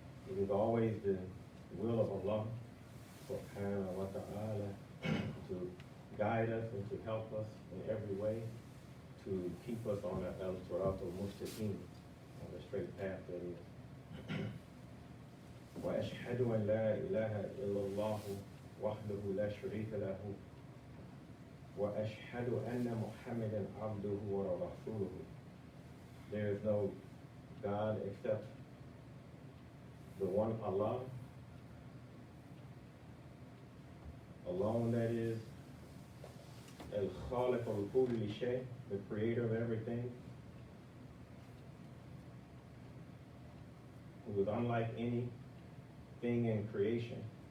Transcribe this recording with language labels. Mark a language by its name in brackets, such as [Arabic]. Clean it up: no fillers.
[English] It is always the will of Allah subhanahu wa ta'ala to guide us and to help us in every way, to keep us on the al-sirat al-mustaqim, on the straight path that is. [Arabic] وأشهد أن لا إله إلا الله وحده لا شريك له وأشهد أن محمدا عبده ورسوله. [English] There is no God except the one Allah, alone, that is, [Arabic] Al-Khaliq al-Kulli Shay, [English] the creator of everything, who is unlike anything in creation.